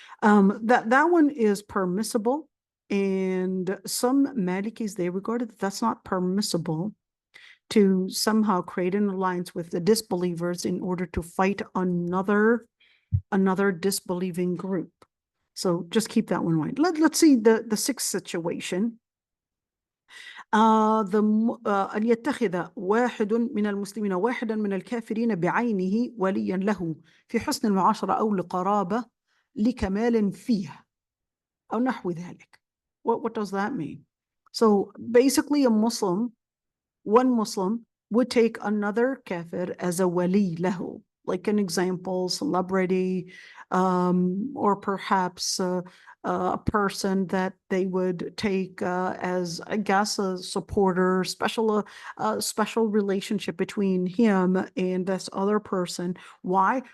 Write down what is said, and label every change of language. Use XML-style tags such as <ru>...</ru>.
<en>That one is permissible. And some Malikis, they regarded that's not permissible to somehow create an alliance with the disbelievers in order to fight another disbelieving group. So just keep that one in mind. Let's see the sixth situation.</en> <ar>أن يتخذ واحد من المسلمين واحدا من الكافرين بعينه وليا له في حسن المعاشرة أو لقرابة لكمال فيه أو نحو ذلك.</ar> <en>What does that mean? So basically one Muslim would take another kafir as a</en> <ar>wali lahu,</ar> <en>like an example, celebrity, or perhaps a person that they would take as, I guess, a supporter, special relationship between him and this other person. Why?</en>